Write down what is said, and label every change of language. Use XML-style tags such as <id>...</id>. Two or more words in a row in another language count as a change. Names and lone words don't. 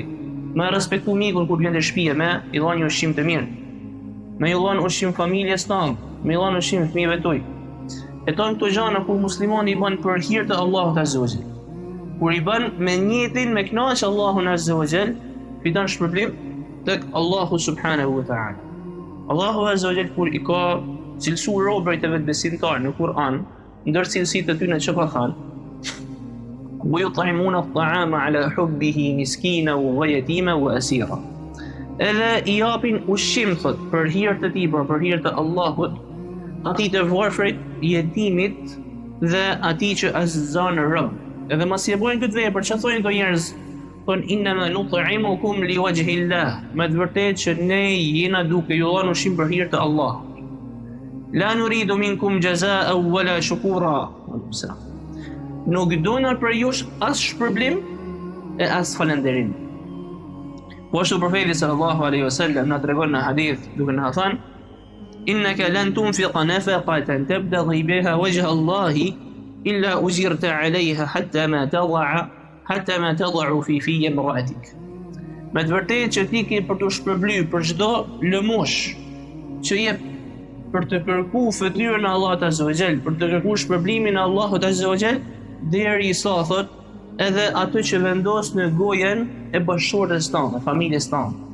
<sq>Me respektu mikun kur vjen në shtëpi, me i dhënë ushqim të mirë. Me i dhënë ushqim familjes tonë, me i dhënë ushqim fëmijëve tuaj. E tonë këto gjëra kur muslimani i bën për hir të Allahut</sq> <ar>عز وجل.</ar> <sq>Kur i bën me niyetin me kënaqë Allahun</sq> <ar>عز وجل,</ar> <sq>fiton shpërblim tek Allahu</sq> <ar>سبحانه وتعالى.</ar> <sq>Allahu</sq> <ar>عز وجل</ar> <sq>kur i ka cilësu robërit e vetë besimtarë në Kur'an, ndër cilësitë e tyre që ka thënë:</sq> <ar>"ويطعمون الطعام على حبه مسكينا ويتيما وأسيرا."</ar> <sq>Edhe i japin ushqim thot për hir të tij, për hir të Allahut, atij të varfrit, jetimit dhe atij që azan rob. Edhe mos i bëjnë këtë vepër, çfarë thonë këto njerëz? Thonë</sq> <ar>إنما نطعمكم لوجه الله.</ar> <sq>Me të vërtetë që ne jena duke ju dhënë ushqim për hir të Allahut.</sq> <ar>لا نريد منكم جزاء ولا شكورا.</ar> <sq>Nuk dona për ju as shpërblim e as falënderim. Po ashtu profeti</sq> <ar>صلى الله عليه وسلم</ar> <sq>na tregon në hadith duke na thënë:</sq> <ar>"إنك لن تنفق نفقة تبتغي بها وجه الله إلا أجرت عليها حتى ما تدع في امرأتك."</ar> <sq>Me të vërtetë që ti ke për të shpërbly për çdo lëmosh që jep për të kërku fytyrën e Allahut</sq> <ar>عز وجل,</ar> <sq>për të kërku shpërblimin e Allahut</sq> <ar>عز وجل,</ar> <sq>deri sa thot edhe atë që vendos në gojen e bashkëshortes tonë, familjes tonë.</sq>